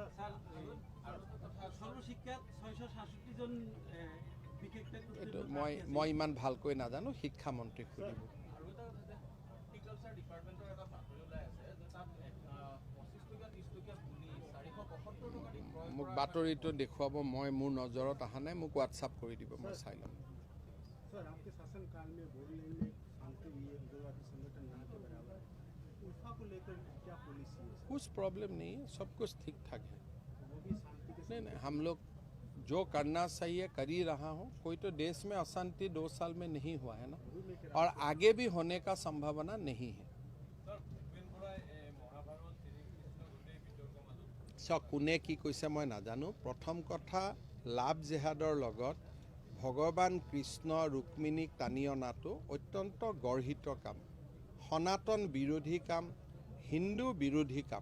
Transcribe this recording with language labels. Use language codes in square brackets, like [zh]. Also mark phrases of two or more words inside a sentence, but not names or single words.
[as] এইটো মই ইমান ভালকৈ নাজানো, শিক্ষামন্ত্ৰীক সুধিব। মোক বাতৰিটো দেখুৱাব, মই মোৰ নজৰত অহা নাই, মোক হোৱাটছআপ কৰি দিব, মই চাই ল'ম। [hi] कुछ प्रॉब्लम नहीं है, सब कुछ ठीक ठाक है। नहीं, हम लोग जो करना चाहिए कर ही रहा हूँ। कोई तो देश में अशांति 2 साल में नहीं हुआ है ना, और आगे भी होने का संभावना नहीं है। [as] কোনে কি কৈছে মই নাজানো। প্ৰথম কথা, লাভ জেহাদৰ লগত ভগৱান কৃষ্ণ ৰুক্মিণীক টানি অনাটো অত্যন্ত গৰ্হিত কাম, সনাতন বিৰোধী কাম, হিন্দু বিৰোধী কাম।